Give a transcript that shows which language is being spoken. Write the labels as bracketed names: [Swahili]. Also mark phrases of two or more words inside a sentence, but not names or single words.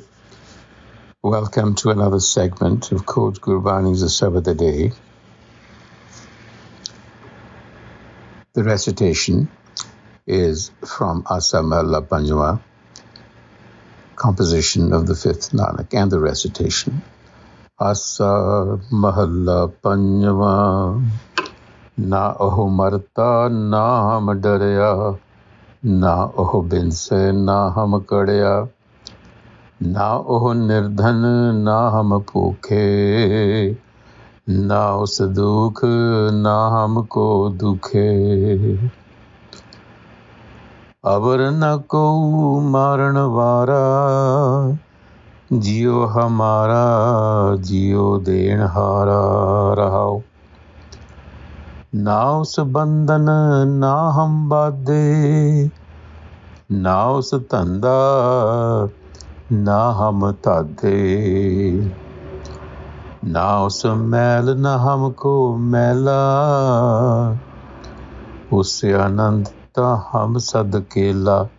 [English] Welcome to another segment of Coach Gurbani's a-sabad-a-day. The recitation is from Asa Mahalla Panjwa, composition of the fifth Nanak, and the recitation. [Punjabi] ਆਸਾ ਮਹਲਾ ਪੰਜਵਾਂ, ਨਾ ਓਹੁ ਮਰਤਾ, ਨਾ ਹਮ ਡਰਿਆ, ਨਾ ਓਹੁ ਬਿਨਸੈ, ਨਾ ਹਮ ਕੜਿਆ, ਨਾ ਓਹੁ ਨਿਰਧਨੁ, ਨਾ ਹਮ ਭੂਖੇ, ਨਾ ਓਸੁ ਦੂਖੁ, ਨਾ ਹਮਕਉ ਦੂਖੇ. ਅਵਰੁ ਨ ਕੋ ਮਾਰਣ ਵਾਰਾ, ਜੀਉ ਹਮਾਰਾ ਜੀਉ ਦੇਨ ਹਾਰਾ ਰਹਾਉ। ਨਾ ਉਸੁ ਬੰਧਨ ਨਾ ਹਮ ਬਾਧੇ, ਨਾ ਉਸੁ ਧੰਧਾ ਨਾ ਹਮ ਧਾਧੇ, ਨਾ ਉਸੁ ਮੈਲੁ ਨ ਹਮਕਉ ਮੈਲਾ, ਉਸਸੇ ਆਨੰਦ ਹਮ ਸਦ ਕੇਲਾ।